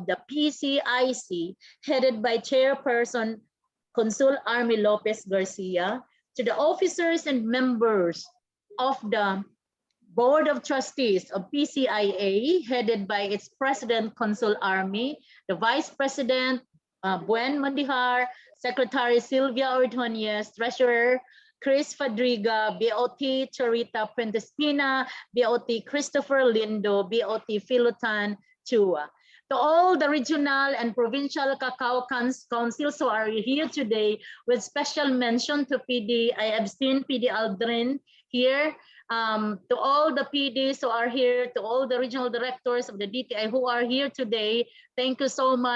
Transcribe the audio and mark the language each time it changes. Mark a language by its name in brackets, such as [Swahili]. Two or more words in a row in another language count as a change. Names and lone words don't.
[English] the PCIC, headed by Chairperson Consul Army Lopez Garcia, to the officers and members of the Board of Trustees of PCIA, headed by its President Consul Army, the Vice President Buen Mandihar, Secretary Sylvia Ordonez, Treasurer Chris Fadriga, BOT Charita Prentespina, BOT Christopher Lindo, BOT Philotan Chua. To all the regional and provincial cacao councils who are here today, with special mention to PD, I have seen PD Aldrin here, to all the PDs who are here, to all the regional directors of the DTI who are here today, thank you so much.